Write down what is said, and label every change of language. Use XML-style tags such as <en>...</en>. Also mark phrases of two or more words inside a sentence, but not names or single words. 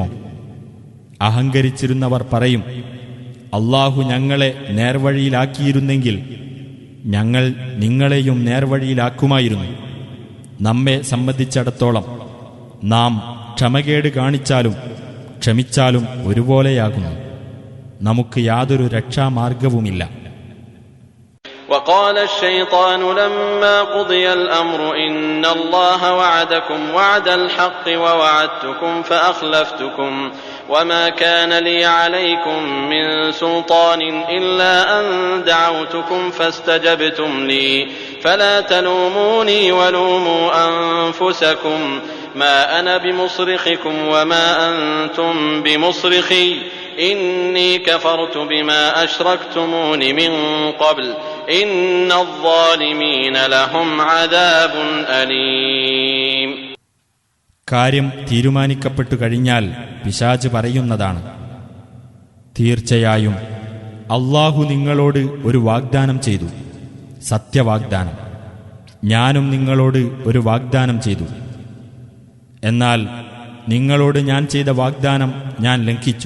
<ml>അഹങ്കരിച്ചിരുന്നവർ പറയും, അല്ലാഹു ഞങ്ങളെ നേർവഴിയിലാക്കിയിരുന്നെങ്കിൽ ഞങ്ങൾ നിങ്ങളെയും നേർവഴിയിലാക്കുമായിരുന്നു. നമ്മെ സംബന്ധിച്ചിടത്തോളം നാം ക്ഷമകേട് കാണിച്ചാലും ക്ഷമിച്ചാലും ഒരുപോലെയാകുന്നു. നമുക്ക് യാതൊരു രക്ഷാമാർഗവുമില്ല.</ml> <ar>وقال الشيطان لما قضي الأمر إن الله وعدكم وعد الحق ووعدتكم فأخلفتكم وما كان لي عليكم من سلطان إلا أن دعوتكم فاستجبتم لي فلا تلوموني ولوموا أنفسكم ما أنا بمصرخكم وما أنتم بمصرخي إني كفرت بما أشركتمون من قبل إن الظالمين لهم عذاب أليم.</ar> <ml>കാര്യം തീരുമാനിക്കപ്പെട്ടു കഴിഞ്ഞാൽ പിശാച് പറയുന്നതാണ്, തീർച്ചയായും അല്ലാഹു നിങ്ങളോട് ഒരു വാഗ്ദാനം ചെയ്തു, സത്യവാഗ്ദാനം. ഞാനും നിങ്ങളോട് ഒരു വാഗ്ദാനം ചെയ്തു. എന്നാൽ നിങ്ങളോട് ഞാൻ ചെയ്ത വാഗ്ദാനം ഞാൻ ലംഘിച്ചു.</ml>